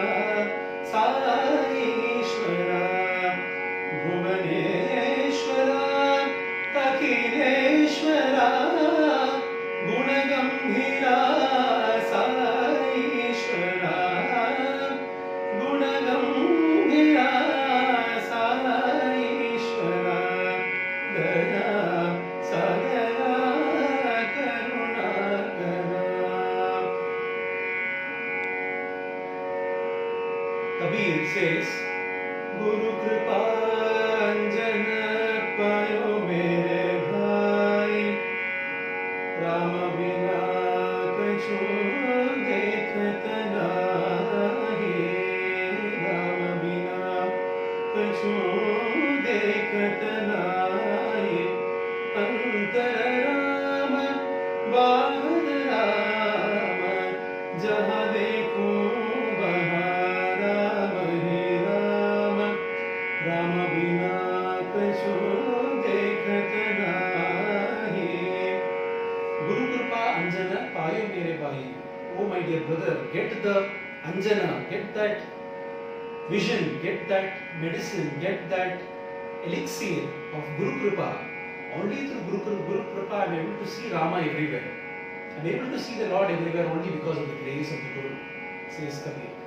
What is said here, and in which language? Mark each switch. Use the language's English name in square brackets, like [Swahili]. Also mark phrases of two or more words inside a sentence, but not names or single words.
[Sanskrit] साईश्वर भुवनेश्वर अखिलेश्वर गुणगम्भीर साईश्वर गुणगम्भीर साईश्वर दया सागर करुणाकर. [Hindi] Kabir says, गुरु कृपा अंजन पायो मेरे भाई, राम बिना कछु देखता नाही, राम बिना कछु देखता नाही, अन्तर राम बहद राम, जहा देखो बाहर ही राम, राम बिना कछु देखता नाही. गुरु कृपा अंजन पायो मेरे भाई. [English] Oh my dear brother, get the Anjana, get that vision, get that medicine, get that elixir of [Hindi] गुरु कृपा. [English] Only through [Hindi] गुरु कृपा [English] I am able to see Rama everywhere. I am able to see the Lord everywhere only because of the grace of the Guru, says Kabir.